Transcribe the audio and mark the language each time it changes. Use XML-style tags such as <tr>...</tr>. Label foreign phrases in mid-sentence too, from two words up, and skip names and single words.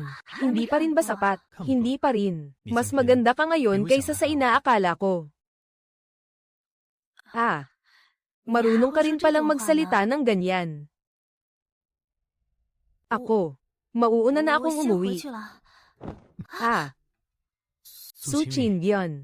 <tl>Hindi pa rin ba sapat? Hindi pa rin. Mas maganda ka ngayon kaysa sa inaakala ko. Marunong ka rin palang magsalita ng ganyan. Ako. Mauuna na</tl> <zh>我</zh> <tl>akong</tl> <zh>先回</zh> <tl>umuwi.</tl> <zh>去了。 Su Chin-gyeon.</zh>